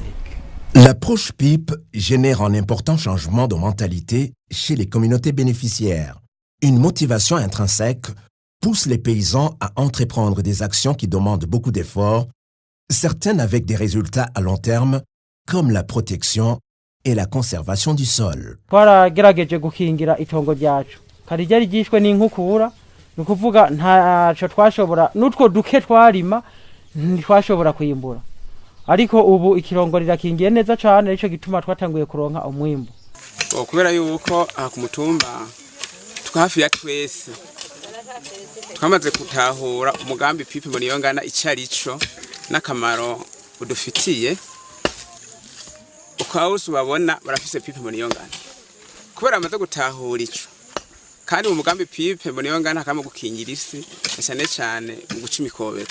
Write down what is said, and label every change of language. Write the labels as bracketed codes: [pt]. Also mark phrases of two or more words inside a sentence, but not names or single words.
[fr] L'approche PIP génère un important changement de mentalité chez les communautés bénéficiaires. Une motivation intrinsèque pousse les paysans à entreprendre des actions qui demandent beaucoup d'efforts, certaines avec des résultats à long terme, comme la protection et la conservation du sol. [rn] Twaragerageje gukingira itongo ryacu kari ryari ryishwe n'inkukura ni ukuvuga ntaco twashobora n'utwo duke twarima ntitwashobora kwimbura, ariko ubu ikirongo rirakingiye neza cane, arico gituma twatanguye kuronka umwimbu. Kubera yuko aha ku mutumba twahafi ya twese twamaze gutahura umugambi PIP Mboniyongana icarico n'akamaro udufitiye, ukaba wose ubabona barafise PIP Mboniyongana kubera amaze gutahura ico, kandi mu mugambi PIP Mboniyongana hakaba gukingira isi cyane cyane mu guca imikobeko.